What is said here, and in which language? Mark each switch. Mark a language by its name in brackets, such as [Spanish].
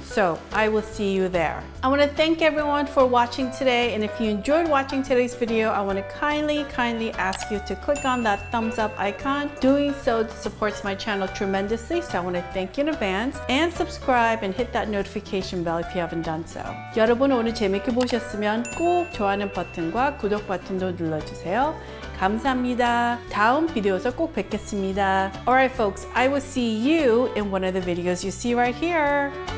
[English] So I will see you there. I want to thank everyone for watching today, and if you enjoyed watching today's video, I want to kindly ask you to click on that thumbs up icon. Doing so supports my channel tremendously, so I want to thank you in advance, and subscribe and hit that notification bell if you haven't done so. [Korean] 여러분 오늘 재밌게 보셨으면 꼭 좋아하는 버튼과 구독 버튼도 눌러주세요. 감사합니다. 다음 비디오에서 꼭 뵙겠습니다. [English] Alright folks, I will see you in one of the videos you see right here.